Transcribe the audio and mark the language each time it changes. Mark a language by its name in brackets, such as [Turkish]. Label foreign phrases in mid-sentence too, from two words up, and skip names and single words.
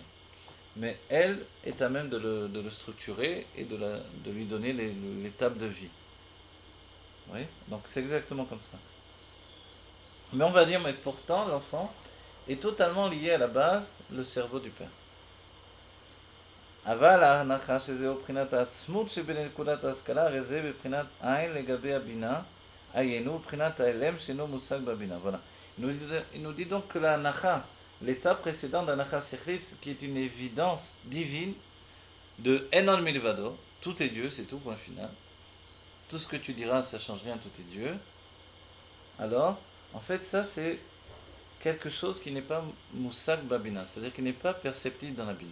[French] Mais elle est à même de le structurer et de lui donner l'étape de vie. Oui, donc c'est exactement comme ça. Mais on va dire, mais pourtant l'enfant est totalement lié à la base, le cerveau du père. [Hebrew] אבל ההנחה שזהו בחינת העצמות שבנקודת ההשכלה, הרי זה בבחינת עין לגבי הבינה, היינו בבחינת ההלם שאינו מושג בבינה. [French] Voilà. Il nous dit donc que la hanacha, l'état précédent de la [Hebrew] הנחה שכלית, [French] qui est une évidence divine de [Hebrew] אין עוד מלבדו, [French] tout est Dieu, c'est tout, point final. tout ce que tu diras, ça change rien, tout est Dieu. Alors, en fait, ça c'est quelque chose qui n'est pas [Hebrew] מושג בבינה, [French] c'est-à-dire qui n'est pas perceptible dans la bina.